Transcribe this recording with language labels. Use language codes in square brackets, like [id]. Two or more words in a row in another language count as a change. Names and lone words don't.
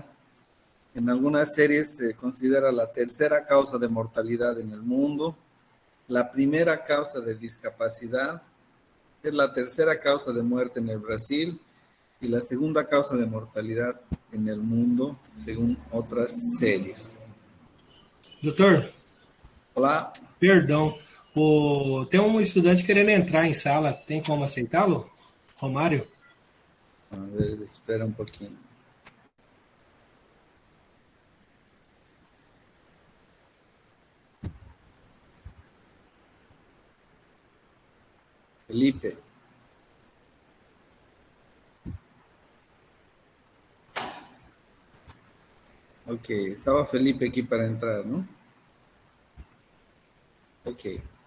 [es] En algunas series se considera la tercera causa de mortalidad en el mundo, la primera causa de discapacidad, es la tercera causa de muerte en el Brasil y la segunda causa de mortalidad en el mundo, según otras series. [pt] Doutor, Olá. perdão. Tem um estudante querendo entrar em sala. Tem como aceitá-lo? Romário? A ver, espera um pouquinho. Felipe. Ok, estava Felipe aqui para entrar, não? Ok.